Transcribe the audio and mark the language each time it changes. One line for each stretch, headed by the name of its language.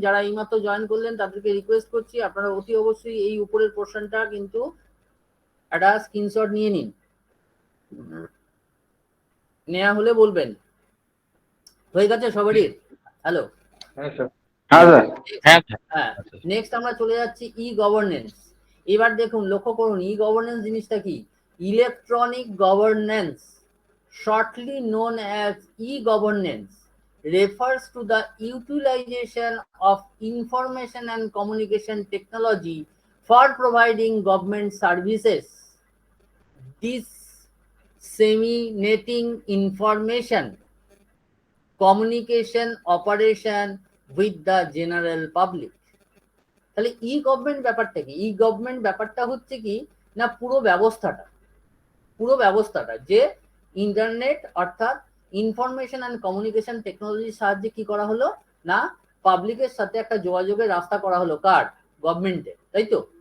Bangla: যারা এইমাত্র জয়েন করলেন তাদেরকে রিকোয়েস্ট করছি আপনারা অতি অবশ্যই এই উপরের পোর্শনটা কিন্তু একটা স্ক্রিনশট নিয়ে নিন। নেওয়া হলে বলবেন। হয়ে গেছে সবারই? হ্যালো, হ্যাঁ স্যার। হ্যাঁ স্যার। হ্যাঁ হ্যাঁ। নেক্সট আমরা চলে যাচ্ছি ই গভর্নেন্স। এবার দেখুন, লক্ষ্য করুন ই গভর্নেন্স জিনিসটা কি।
English: Electronic governance, shortly known as e-governance, refers to the utilization of information and communication technology for providing government services, disseminating information, communication operation with the general public.
Bangla: তাহলে ই গভর্নমেন্ট ব্যাপারটা কি? ই গভর্নমেন্ট ব্যাপারটা হচ্ছে কি না, পুরো ব্যবস্থাটা যে ইন্টারনেট অর্থাৎ ইনফরমেশন অ্যান্ড কমিউনিকেশন টেকনোলজির সাহায্যে কি করা হলো না, পাবলিকের সাথে একটা যোগাযোগের রাস্তা করা হলো, কার? গভর্নমেন্টের, তাই তো?